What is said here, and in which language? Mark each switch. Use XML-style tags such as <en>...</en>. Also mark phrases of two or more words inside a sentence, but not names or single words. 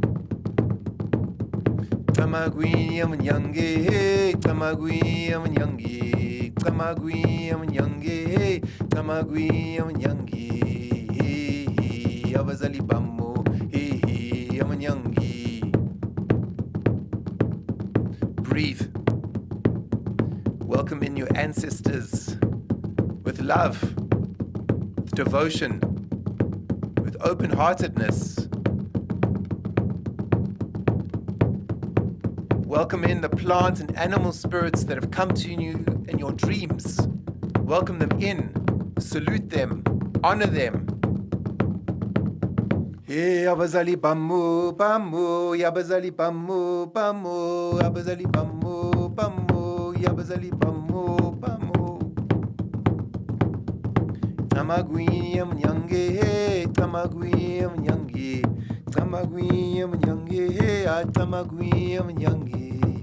<zu>Tamagwini amanyangi, hey, tamagwini amanyangi, tamagwini amanyangi, hey, tamagwini amanyangi, hey, abazali bammo, hey, amanyangi.</zu> <en>Breathe. Welcome in your ancestors with love, with devotion, with open-heartedness. Welcome in the plant and animal spirits that have come to you in your dreams. Welcome them in. salute them, honor them.</en> <zu>Hey, abazali bamu, bamu, yabazali bamu, bamu, abazali bamu, bamu, yabazali bamu, bamu. Tamagwiyam nyange, tamagwiyam nyange, tamagwiyam nyange, tamagwiyam nyange.</zu>